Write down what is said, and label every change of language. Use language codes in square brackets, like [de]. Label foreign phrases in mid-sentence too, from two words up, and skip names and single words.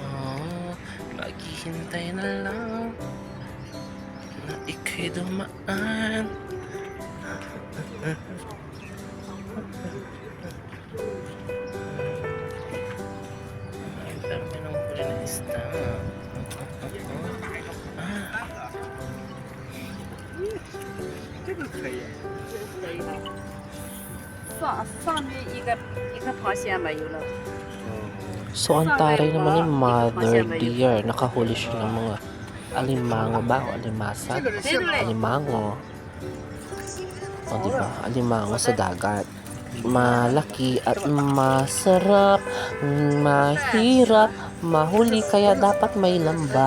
[tl] Maghihintay na lang na ika'y dumaan. Ang dami ng huli na isda. [zh] 这个可以，可以的。上面一个螃蟹没有了。 [tl] So, ang taray naman ni [en] Mother Dear, [tl] nakahuli siya ng mga alimango ba? O alimasa? Alimango. O, diba? Alimango sa dagat. Malaki at masarap, mahirap mahuli, kaya dapat may lambat.